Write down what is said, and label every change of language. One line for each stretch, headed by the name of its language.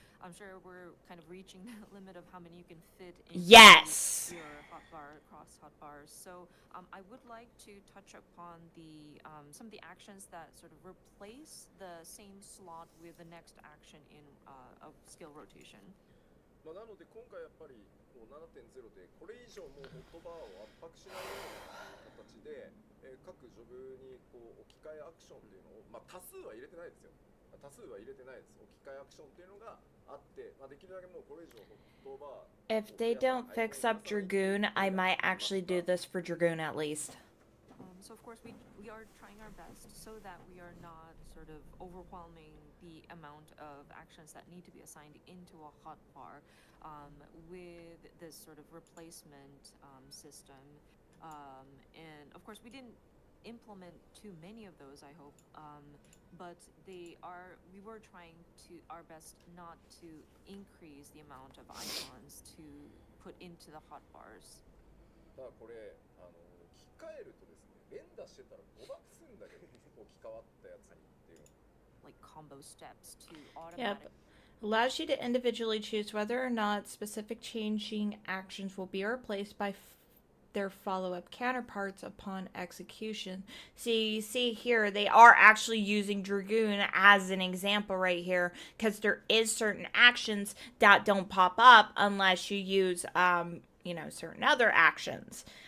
English: I'm sure we're kind of reaching the limit of how many you can fit in Yes. your hotbar cross hotbars. So I would like to touch upon the some of the actions that sort of replace the same slot with the next action in of skill rotation.
Japanese: まあなので今回やっぱりこう7.0でこれ以上もうホットバーを圧迫しないような形で、各ジョブにこう置き換えアクションっていうのを、まあ、多数は入れてないですよ。多数は入れてないです。置き換えアクションっていうのがあって、まあ、できるだけもうこれ以上ホットバー
English: If they don't fix up Dragoon, I might actually do this for Dragoon at least. So of course we are trying our best so that we are not sort of overwhelming the amount of actions that need to be assigned into a hotbar with this sort of replacement system. And of course we didn't implement too many of those, I hope, but we were trying to our best not to increase the amount of icons to put into the hotbars.
Japanese: ただこれ置き換えるとですね、連打してたら誤爆するんだけど置き換わったやつにっていう。
English: Like combo steps to Yep. automatic. Allows you to individually choose whether or not specific changing actions will be replaced by their follow-up counterparts upon execution. See here, they are actually using Dragoon as an example right here, because there is certain actions that don't pop up unless you use, certain other actions.